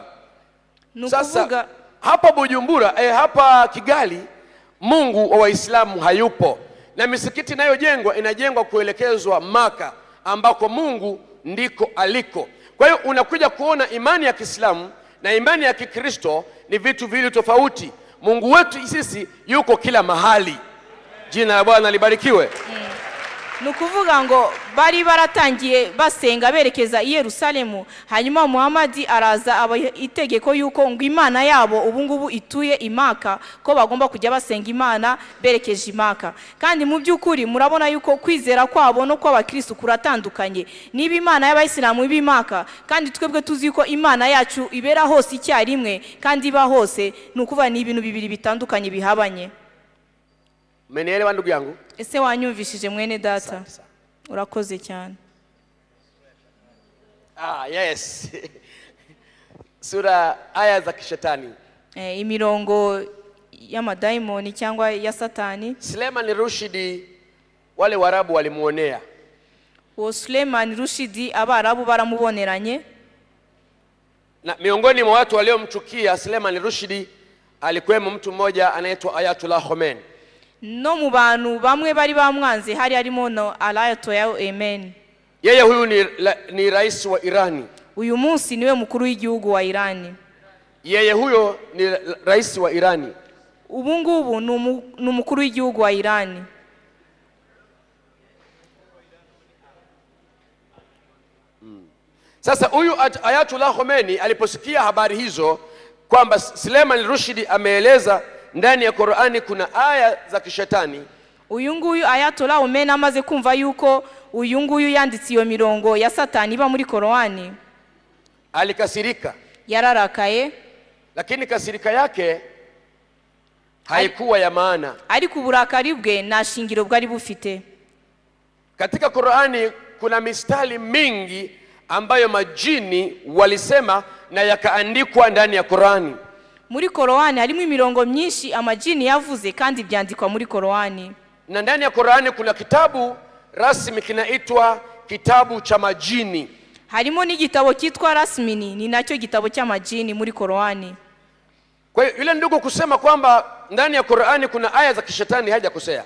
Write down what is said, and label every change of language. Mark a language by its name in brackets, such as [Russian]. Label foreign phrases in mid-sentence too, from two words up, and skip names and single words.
[Swahili] Sasa hapa Bujumbura, hapa Kigali, Mungu wa Waislamu hayupo, na misikiti inayojengwa inajengwa kuelekezwa Maka ambako Mungu ndiko aliko. Kwa hiyo unakuja kuona imani ya Kiislamu na imani ya Kikristo ni vitu vili tofauti. Mungu wetu sisi yuko kila mahali. Jina la Bwana libarikiwe. [Kinyarwanda] Nukuvuga ngo bari baratangiye basenga berekeza i Yerusalemu, hanyuma Muhammad araza aba itegeko yuko ngo Imana yabo ubungubu ituye i Maka, ko bagomba kujya basenga Imana berekeje i Maka. Kandi mu byukuri murabona yuko kwizera kwabo no kw'abakristo kuratandukanye. Niba Imana y'Abayisilamu ibi Maka, kandi twebwe tuzi yuko Imana yacu ibera hose icyarimwe kandi iba hose, nukuvuga ni ibintu bibiri bitandukanye bihabanye. [Swahili] Umenielewa ndugu yangu? [Kinyarwanda] Ese wanyumvishije mwene data? Urakoze cyane. [Swahili] Yes. Sura aya za kishetani. [Kinyarwanda] Imirongo y'amadaimoni cyangwa ya Satani. [Swahili] Suleiman Rushdi wale Warabu walimuonea. [Kinyarwanda] Uwo Suleiman Rushdi Abarabu baramuboneranye. [Swahili] Na miongoni mwa watu waliomchukia Suleiman Rushdi alikuwemo mtu mmoja anaitwa Ayatollah Khomeini. [Kinyarwanda] No mu bantu bamwe bari bamwanze hari harimo no Ayatollah Khomeini. [Swahili] Yeye huyu ni rais wa Irani. [Kinyarwanda] Uyu munsi niwe mukuru w'igihugu wa Irani. [Swahili] Yeye huyo ni rais wa Irani. [Kinyarwanda] Ubu ngubu ni umukuru w'igihugu wa Irani. [Swahili] Sasa huyu Ayatollah Khomeini aliposikia habari hizo kwamba Suleiman Rushdi ameeleza ndani ya Qur'ani kuna aya za kishetani, [Kinyarwanda] uyu nguyu Ayatollah Khomeini amaze kumva yuko uyu nguyu yanditse iyo mirongo ya Satani iba muri Qur'ani, [Swahili] alikasirika. [Kinyarwanda] Yararakaye, [Swahili] lakini kasirika yake haikuwa ya maana. [Kinyarwanda] Ariko uburakari bwe nta shingiro bwari bufite. [Swahili] Katika Qur'ani kuna mistari mingi ambayo majini walisema na yakaandikwa ndani ya Qur'ani. [Kinyarwanda] Muri Qur'ani harimo imirongo myinshi amajini yavuze kandi byandikwa muri Qur'ani. [Swahili] Na ndani ya Qur'ani kuna kitabu rasmi kinaitwa kitabu cha majini. [Kinyarwanda] Harimo n'igitabo kitwa rasmini, ni nacyo gitabo cy'amajini muri Qur'ani. [Swahili] Kwa hiyo yule ndugu kusema kwamba ndani ya Qur'ani kuna aya za kishetani hajakosea.